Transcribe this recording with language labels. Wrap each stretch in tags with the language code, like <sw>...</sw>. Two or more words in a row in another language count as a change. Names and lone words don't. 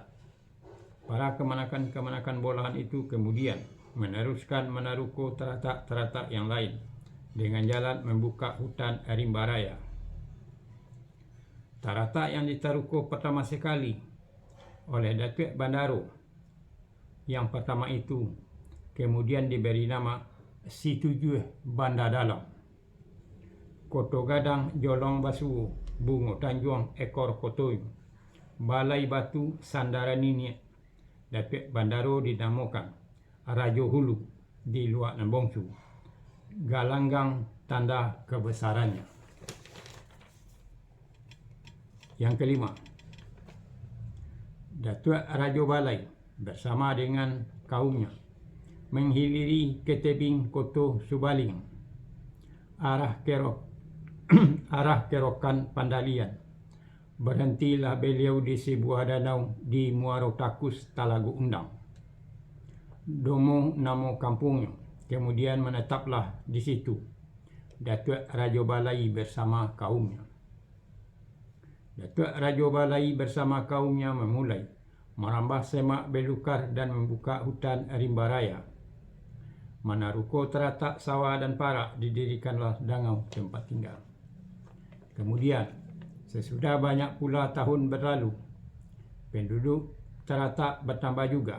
<id>Para kemenakan-kemenakan bolahan itu kemudian meneruskan Manaruko taratak-taratak yang lain dengan jalan membuka hutan rimba raya. Taratak yang ditaruko pertama sekali oleh Datuk Bandaro yang pertama itu kemudian diberi nama Situjuh Banda Dalam, Koto Gadang Jolong Basu, Bungo Tanjuang Ekor Kotoy, Balai Batu Sandaran Nini. Datuk Bandaro dinamakan Rajo Hulu di Luak Nambongsu, Galanggang tanda kebesarannya. Yang kelima, Datuk Rajo Balai bersama dengan kaumnya menghiliri ke tebing Koto Subaling, arah kerokan Pandalian. Berhentilah beliau di sebuah danau di Muaro Takus, Talagu Undang. Domo namo kampungnya, kemudian menetaplah di situ Datuk Rajo Balai bersama kaumnya. Datuk Rajo Balai bersama kaumnya memulai merambah semak belukar dan membuka hutan rimba raya. Manaruko teratak sawah dan parak didirikanlah dangau tempat tinggal. Kemudian sesudah banyak pula tahun berlalu, penduduk teratak bertambah juga.</id>